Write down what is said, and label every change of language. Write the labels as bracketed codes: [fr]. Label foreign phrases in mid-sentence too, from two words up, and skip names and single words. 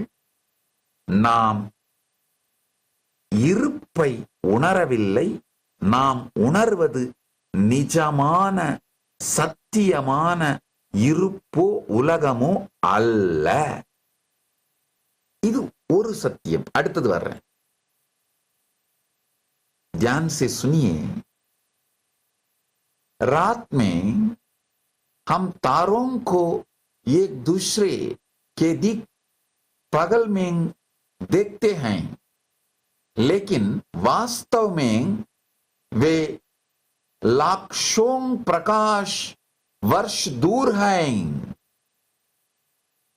[ta] நாம் இருப்பை உணரவில்லை. நாம் உணர்வது நிஜமான சத்தியமான இருப்போ உலகமோ அல்ல. இது ஒரு सत्यम। அடுத்தது வர்றேன், [hi] ध्यान से सुनिए। रात में हम तारों को एक दूसरे के दिक पगल में देखते हैं, लेकिन वास्तव में वे लाखों प्रकाश वर्ष दूर हैं।